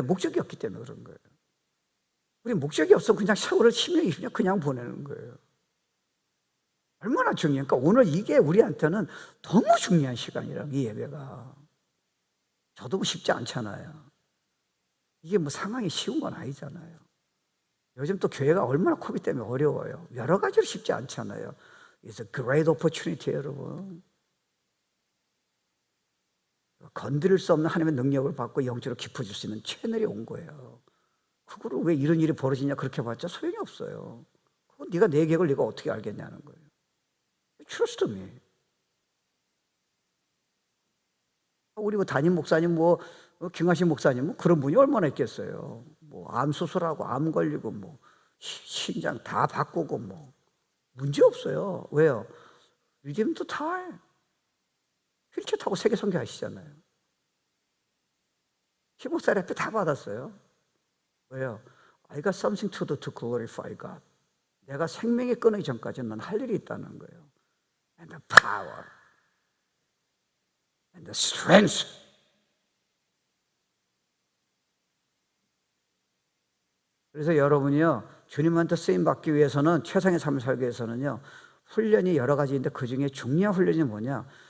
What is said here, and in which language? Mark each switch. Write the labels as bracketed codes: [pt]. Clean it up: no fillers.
[ko] 목적이 없기 때문에 그런 거예요. 우리 목적이 없어 그냥 세월을 10년, 20년 그냥 보내는 거예요. 얼마나 중요해요. 그러니까 오늘 이게 우리한테는 너무 중요한 시간이라고, 이 예배가. 저도 뭐 쉽지 않잖아요. 이게 뭐 상황이 쉬운 건 아니잖아요. 요즘 또 교회가 얼마나 코비드 때문에 어려워요. 여러 가지로 쉽지 않잖아요. [en] It's a great opportunity, [ko] 여러분. 건드릴 수 없는 하나님의 능력을 받고 영적으로 깊어질 수 있는 채널이 온 거예요. 그거를 왜 이런 일이 벌어지냐 그렇게 봤자 소용이 없어요. 그건 네가 내 계획을 네가 어떻게 알겠냐는 거예요. [en] Trust me. [ko] 우리 뭐 담임 목사님, 김하신 목사님, 뭐 그런 분이 얼마나 있겠어요. 뭐 암 수술하고 암 걸리고 뭐 심장 다 바꾸고 뭐 문제 없어요. 왜요? [en] Redeem the time. [ko] 휠체어 타고 세계 선교하시잖아요. 김 목사 앞에 다 받았어요. 왜요? [en] I got something to do to glorify God. [ko] 내가 생명이 끊어지기 전까지는 난 할 일이 있다는 거예요. [en] And the power. And the strength. [ko] 그래서 여러분이요, 주님한테 쓰임받기 위해서는, 최상의 삶을 살기 위해서는요, 훈련이 여러 가지인데 그 중에 중요한 훈련이 뭐냐?